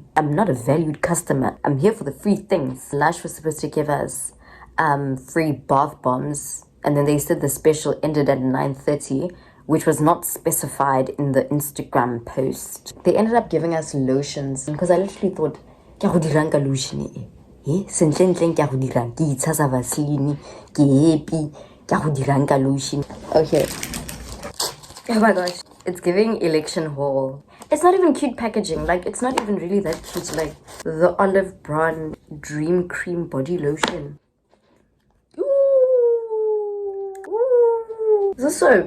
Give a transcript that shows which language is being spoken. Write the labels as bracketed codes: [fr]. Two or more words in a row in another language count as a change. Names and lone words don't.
[en] I'm not a valued customer. I'm here for the free things. Lush was supposed to give us free bath bombs, and then they said the special ended at 9:30, which was not specified in the Instagram post. They ended up giving us lotions because I literally thought, [tn] ke go dirang ka lotion e? Sentleng ke go dirang ke itshasa Vaseline, ke happy. [en] Okay. Oh my gosh. It's giving election haul. It's not even cute packaging. Like, it's not even really that cute. Like, the olive brown dream cream body lotion. Ooh. It's a soap.